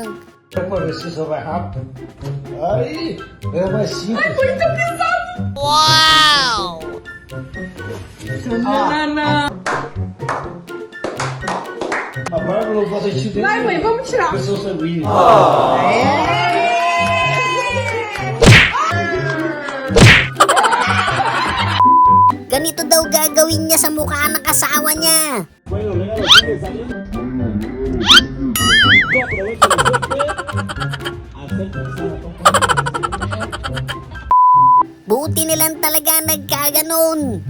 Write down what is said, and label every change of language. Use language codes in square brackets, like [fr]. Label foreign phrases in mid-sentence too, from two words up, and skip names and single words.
[pt] Pra ver se isso vai rápido. Aí, é mais simples. Wow! A barba não faz sentido. Vai, mãe, vamos tirar. Pressão sanguínea. [tl] Ganito daw gagawin niya sa mukha ng asawa niya. Buti nilang talaga nagkaganon.